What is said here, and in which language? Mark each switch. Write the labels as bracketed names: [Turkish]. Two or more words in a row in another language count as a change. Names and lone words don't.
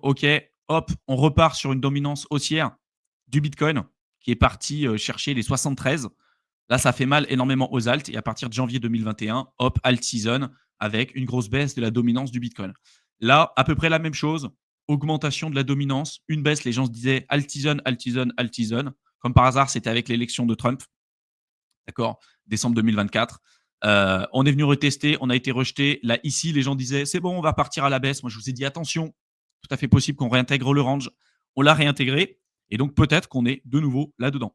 [French] Ok, hop, on repart sur une dominance haussière du Bitcoin qui est parti chercher les 73. Là, ça fait mal énormément aux alts. Et à partir de janvier 2021, hop, [English] alt season [French] avec une grosse baisse de la dominance du Bitcoin. Là, à peu près la même chose. Augmentation de la dominance, une baisse. Les gens se disaient [English] alt season, alt season, alt season. [French] Comme par hasard, c'était avec l'élection de Trump. D'accord, décembre 2024. On est venu retester, on a été rejeté. Là, ici, les gens disaient c'est bon, on va partir à la baisse. Moi, je vous ai dit attention, tout à fait possible qu'on réintègre le range. On l'a réintégré et donc peut-être qu'on est de nouveau là-dedans.